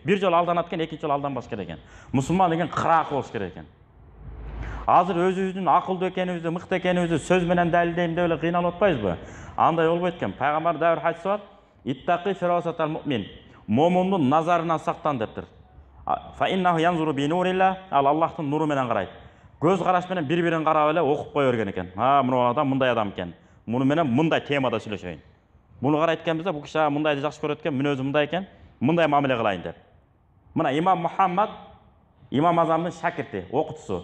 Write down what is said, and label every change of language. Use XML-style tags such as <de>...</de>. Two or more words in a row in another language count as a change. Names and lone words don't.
<ky>Бир жолу алданат экен, 2 жолу алданбаш керек экен. Мусулман деген кыраакы болуш керек экен. Азыр өзүбүздүн акылдуу экенибизди, мыкты экенибизди сөз менен далилдейм деп эле кыйналып атпайбызбы? Андай болбойт экен. Пайгамбар да бир хадис бар.</ky> <ar>اتقوا فراسة المؤمن.</ar> <ky>Момундун назарынан сактан дептир.</ky> <ar>فإنه ينظر بنور الله.</ar> <ky>Аллахтын нуру менен карайт. Көз караш менен бири-бирин карап эле окуп кое берген экен. Мына адам мындай адам экен. Муну менен мындай темада сүйлөшөйүн. Муну карайт экенбиз, бу киши мындайды жакшы көрөт экен, мүнөзү мындай экен, мындай мамиле кылайын деп. Мына имам Мухаммад, имам Азамдын шакирти, окутуусу.</ky>